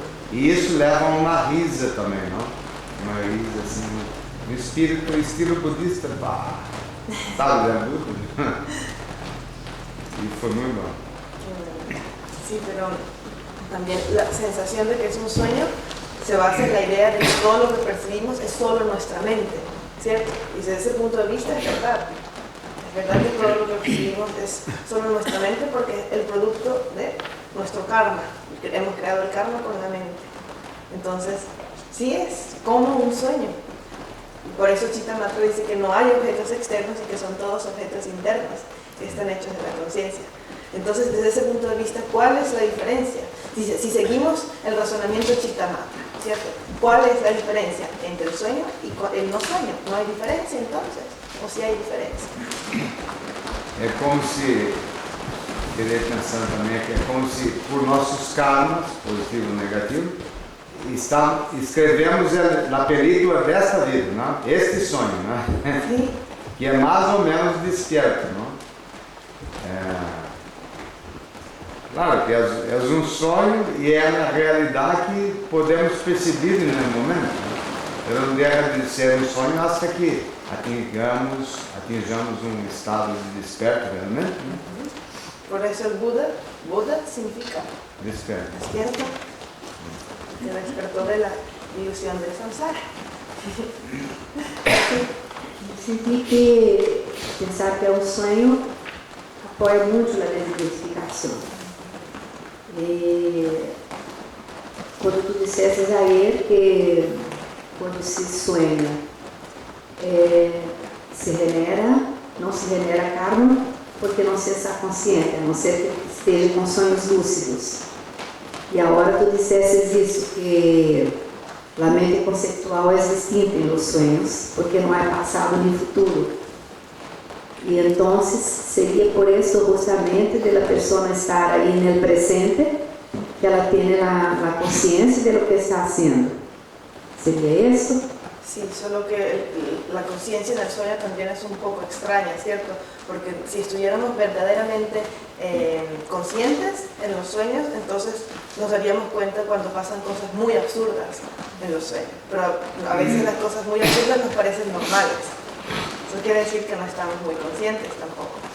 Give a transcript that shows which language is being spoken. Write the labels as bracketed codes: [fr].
[pt] E isso leva a uma risa também, não? Uma risa assim, um estilo budista, pá, sabe, né? [es] Y fue muy mal. Sí, pero también la sensación de que es un sueño se basa en la idea de que todo lo que percibimos es solo nuestra mente, ¿cierto? Y desde ese punto de vista es verdad. Es verdad que todo lo que percibimos es solo nuestra mente porque es el producto de nuestro karma. Hemos creado el karma con la mente. Entonces, sí es como un sueño. Y por eso Chittamatra dice que no hay objetos externos y que son todos objetos internos que están hechos de la conciencia. Entonces, desde ese punto de vista, ¿cuál es la diferencia? Si seguimos el razonamiento de Chittamatra, ¿cierto? ¿Cuál es la diferencia entre el sueño y el no sueño? ¿No hay diferencia entonces? ¿O sí hay diferencia? [pt] É como se, querer pensando também que é como se por nossos karmas, positivo ou negativo, escrevemos a película desta vida, não? Este sonho, né? Que é mais ou menos desperto, não? Claro que é um sonho e é na realidade que podemos perceber no momento. Né? Ela não deixa de ser um sonho até que atinjamos um estado de desperto realmente. Né? [es] Por eso el Buda significa [pt] Desperto. [es] despierto, que despertó de la ilusión del samsara. [pt] Senti que pensar que é um sonho apoia muito na desidentificação. E quando tu disseste a ele que quando se sonha [es] se genera, [pt] não se genera karma porque não se está consciente, a não ser que esteja com sonhos lúcidos. E agora tu disseste isso, que a mente conceptual é distinta nos sonhos, porque não é passado nem futuro. E então seria por isso justamente de la pessoa estar aí no presente, que ela tenha a consciência [es] de lo que está haciendo. ¿Sería eso? Sí, solo que la conciencia en el sueño también es un poco extraña, ¿cierto? Porque si estuviéramos verdaderamente conscientes en los sueños, entonces nos daríamos cuenta cuando pasan cosas muy absurdas en los sueños. Pero a veces las cosas muy absurdas nos parecen normales. Eso quiere decir que no estamos muy conscientes tampoco.